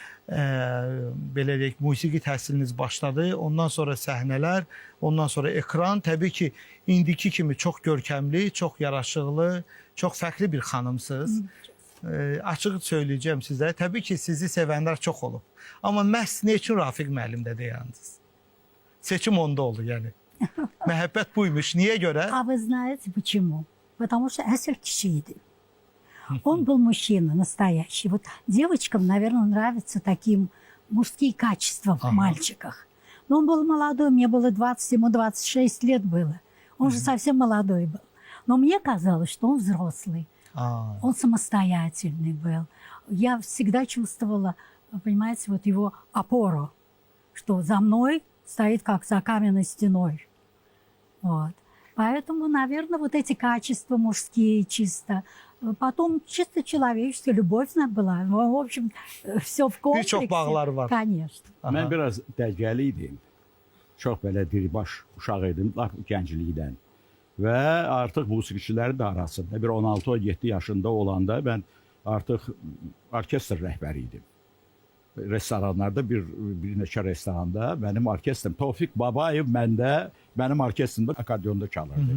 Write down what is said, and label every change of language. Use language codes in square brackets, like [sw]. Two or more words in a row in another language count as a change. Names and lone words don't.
[az] Belə deyək, musiqi təhsiliniz başladı. Ondan sonra səhnələr, ondan sonra ekran. Təbii ki, indiki kimi çox görkəmli, çox yaraşıqlı, çox fərqli bir xanımsınız. Açıq söyləyəcəm sizə. Təbii ki, sizi sevənlər çox olub. Amma məhz nə üçün Rafiq müəllimdə deyəndiniz? Seçim onda oldu yəni. Мəhəbbət buymuş. Niye göre? [ru] А вы знаете почему? Потому что Эссер Кишиди. Он был мужчина настоящий. Вот девочкам, наверное, нравятся таким мужские качества в мальчиках. Но он был молодой, мне было 20, ему 26 лет было. Он же совсем молодой был. Но мне казалось, что он взрослый. Он самостоятельный был. Я всегда чувствовала, понимаете, вот его опору, что за мной стоит как за каменной стеной. Вот. Поэтому, наверное, вот эти качества мужские чисто. Потом чисто человеческая любовь была. В общем, все в комплексе. [az] Birçok bağları var. [ru] Конечно. [az] Mən biraz dərgəli idim. Çox belə diribaş uşaq idim, lap gənclikdən. Və artıq musiqiçilərin də arasında bir 16-17 yaşında olanda mən artıq orkestr rəhbəri idim. Restoranlarda bir neçə restoranda mənim orkestrim Tofiq Babayev mənim orkestrimdə akordionda çalırdı.